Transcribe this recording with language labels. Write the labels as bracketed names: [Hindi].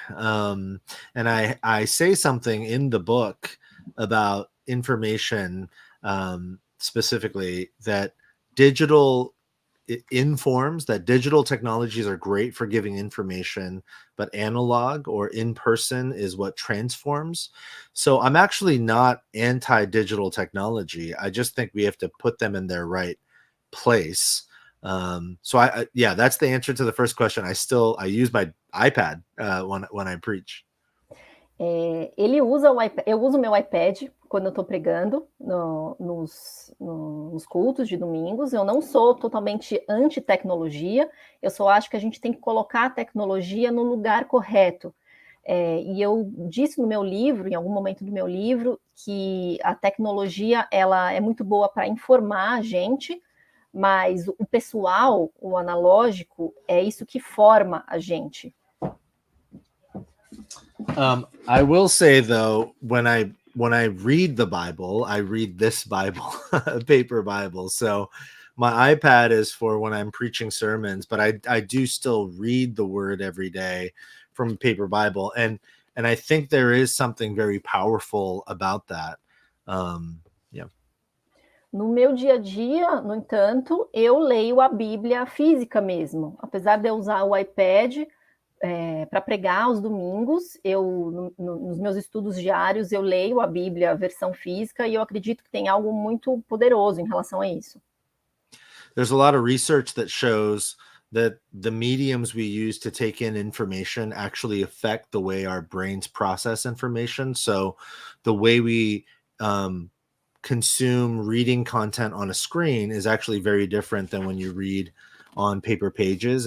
[English] And I say something in the book about information, specifically that digital informs, that digital technologies are great for giving information, but analog or in person is what transforms. So I'm actually not anti-digital technology. I just think we have to put them in their right place. So yeah, that's the answer to the first question. I use my iPad when I preach. [Portuguese] Ele usa o iPad, eu uso meu iPad quando eu estou pregando nos cultos de domingos. Eu não sou totalmente anti-tecnologia, eu só acho que a gente tem que colocar a tecnologia no lugar correto. E eu disse no meu livro, em algum momento do meu livro, que a tecnologia ela é muito boa para informar a gente, mas o pessoal, o analógico, é isso que forma a gente. [English] I will say though, when I read the Bible, I read this Bible, a paper Bible. So my iPad is for when I'm preaching sermons, but I do still read the word every day from a paper Bible. And I think there is something very powerful about that. Yeah. [Portuguese] No meu dia a dia, no entanto, eu leio a Bíblia física mesmo. Apesar de eu usar o iPad para pregar aos domingos, nos meus estudos diários, eu leio a Bíblia, a versão física, e eu acredito que tem algo muito poderoso em relação a isso. [English] There's a lot of research that shows that the mediums we use to take in information actually affect the way our brains process information. So the way we consume reading content on a screen is actually very different than when you read on paper pages.